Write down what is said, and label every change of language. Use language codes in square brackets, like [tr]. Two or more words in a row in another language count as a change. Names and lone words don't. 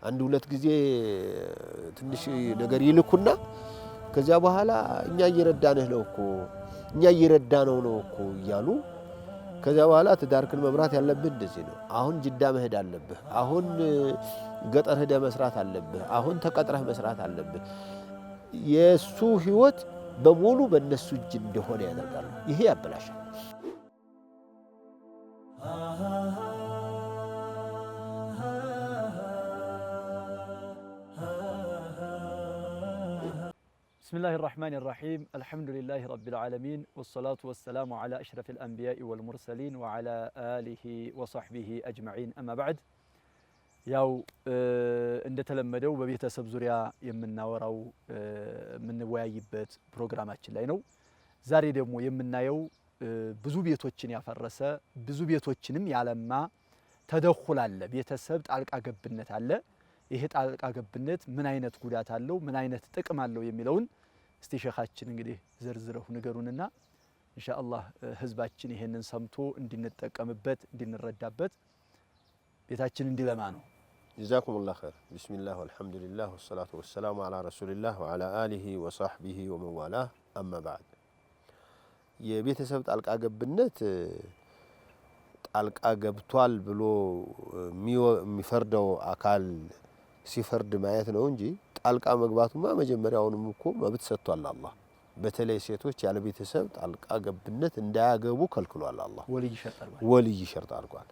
[am] አንድ ሁለት ጊዜ ትንሽ ነገር ይልኩና ከዚያ በኋላ እኛ እየረዳንህ ነው እኮ እኛ እየረዳነው ነው እኮ እያሉ ከዚያ በኋላ ትዳርክን መምራት ያለብህ እንደዚህ ነው። አሁን ጅዳ መሄድ አለብህ። አሁን ገጠር ሄደህ መስራት አለብህ። አሁን ተቀጥረህ መስራት አለብህ። የሱ ህይወት በሙሉ በእነሱ እጅ እንደሆነ ያደርጋሉ። ይሄ ያበላሻል። [ar] بسم الله الرحمن الرحيم الحمد لله رب العالمين والصلاة والسلام على أشرف الأنبياء والمرسلين وعلى آله وصحبه أجمعين أما بعد [am] ያው እንደተለመደው በቤተሰብ ዙሪያ የምናወራው የምንወያይበት ፕሮግራማችን ላይ ነው። ዛሬ ደግሞ የምናየው ብዙ ቤቶችን ያፈረሰ ብዙ ቤቶችንም ያለማ ተደኹል አለ፣ ቤተሰብ ጣልቃ ገብነት አለ። ይሄ ጣልቃ ገብነት ምን አይነት ጉዳት አለው፣ ምን አይነት ጥቅም አለው የሚለውን እስቲ ሸኻችን እንግዲህ ዘርዝረው ንገሩንና ኢንሻአላህ ህዝባችን ይሄንን ሰምቶ እንድንጠቀምበት እንድንረዳበት ቤታችን እንዲለማ ነው። [ar] جزاكم الله خير. بسم الله والحمد لله والصلاة والسلام على رسول الله وعلى آله وصحبه ومن والاه أما بعد [am] የቤተሰብ ጣልቃ ገብነት ጣልቃ ገብቷል ብሎ የሚፈርደው አካል ሲፈርድ ማየት ነው እንጂ ጣልቃ መግባቱማ መጀመሪያውንም እኮ መብት ሰጥቷል አላህ። በተለይ ሴቶች ያለ ቤተሰብ ጣልቃ ገብነት እንዳያገቡ ከልክሏል አላህ። [ar] ولي شرط [am] አድርጓል።